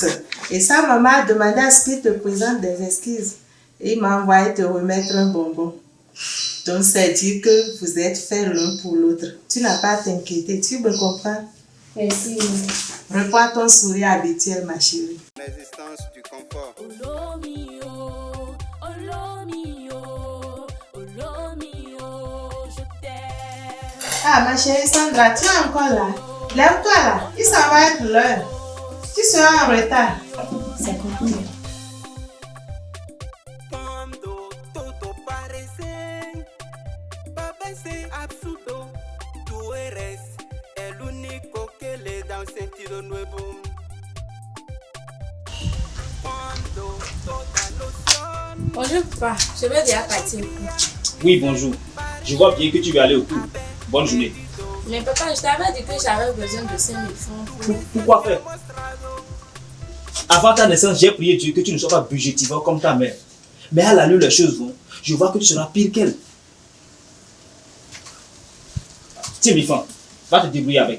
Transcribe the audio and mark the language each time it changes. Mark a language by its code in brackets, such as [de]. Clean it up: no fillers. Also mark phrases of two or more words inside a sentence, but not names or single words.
[fr] Et sa maman a demandé à ce qu'il te présente des excuses. Et il m'a envoyé te remettre un bonbon. Donc c'est dire que vous êtes faits l'un pour l'autre. Tu n'as pas à t'inquiéter, tu me comprends? Merci. Reprends ton sourire habituel, ma chérie. L'existence du confort. [it] Oh lo mio, oh lo mio, oh lo mio, [fr] je t'aime. Ah, ma chérie Sandra, tu es encore là? Lève-toi là, il s'en va être l'heure. Tu seras en retard. C'est compris. [es] Cuando todo parece absurdo, tú eres el único que le da un sentido nuevo. Cuando toda ilusión. [fr] Bonjour, papa. Je vais déjà partir. Oui, bonjour. Je vois bien que tu veux aller au cours. Bonne journée. Mais papa, je t'avais dit que j'avais besoin de 5 000 francs. Pourquoi faire? Avant ta naissance, j'ai prié Dieu que tu ne sois pas budgétivore comme ta mère. Mais à l'allure les choses vont, je vois que tu seras pire qu'elle. Tiens, mes enfants, va te débrouiller avec.